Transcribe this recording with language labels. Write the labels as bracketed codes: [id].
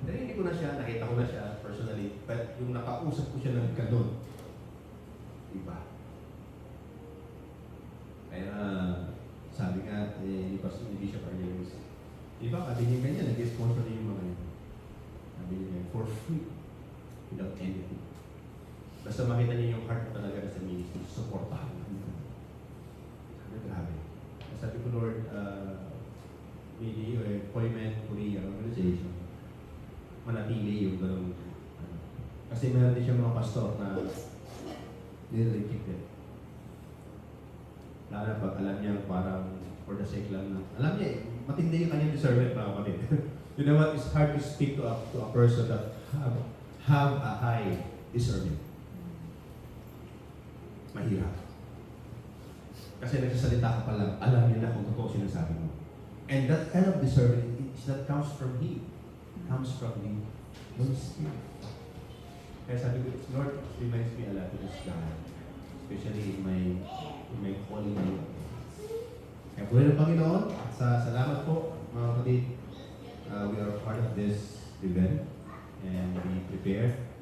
[tl] Narinig ko na siya, nakita ko na siya personally, but yung nakausap ko siya ng ganun, iba. Kaya sabi nga, hindi siya Cornelius. Diba, sabi niya ganyan, nag-sponsor niya yung mga yun. Sabi niya, [en] for free, without anything. [tl] Basta makita niya yung heart mo talaga sa ministry, supportahan. Sabi, grabe. Sabi ko, Lord, maybe employment, Korea, organization, manatili yung ganun. Kasi meron din siya mga pastor na nililipik din. Lalo na pag alam niya parang for the sake lang na, alam niya matindi yung kanyang discernment, mga kapatid. [en] You know what? It's hard to speak to a person that have a high discernment. [tl] Mahirap. Kasi nagsasalita ka pa lang, alam niya na kung totoo sinasabi mo. [en] And that kind of discernment, that comes from Him. Comes from the Holy Spirit. [tl] Kaya sabi ko, [en] Lord, reminds me a lot of this God. Especially in my calling life. [tl] Kaya po rin ang Panginoon, at salamat po, mga kapatid. [en] We are part of this event and we prepare.